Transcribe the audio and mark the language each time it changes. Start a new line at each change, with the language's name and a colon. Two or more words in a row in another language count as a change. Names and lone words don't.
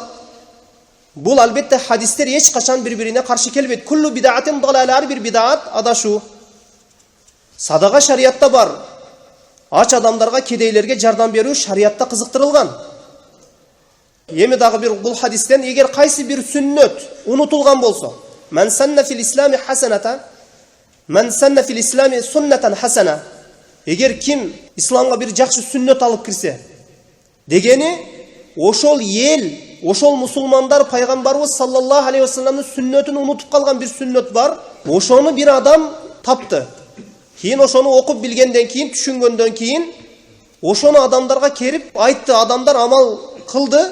Kyrgyz: Бул албетте хадистер эч качан бири-бирине каршы келбейт.
Arabic: كل بدعة ضلالة,
Kyrgyz: бир бидат адашу. Садака шариятта бар. Ач адамдарга, кедейлерге жардам берүү шариятта кызыктырылган. Эми дагы бир бул хадистен эгер кайсы бир сүннөт унутулган болсо,
Arabic: "من سن في الإسلام حسنة، من سن في الإسلام سنة حسنة."
Kyrgyz: Эгер ким исламга бир жакшы сүннөт алып кирсе, дегени ошол эл, ошол мусулмандар пайгамбарыбыз
Arabic: صلى الله عليه
Kyrgyz: вассаламдын сүннөтүн унутуп калган бир сүннөт бар. Ошону бир адам тапты. Кийин ошону окуп билгенден кийин, түшүнгөндөн кийин ошону адамдарга келип айтты, адамдар амал кылды.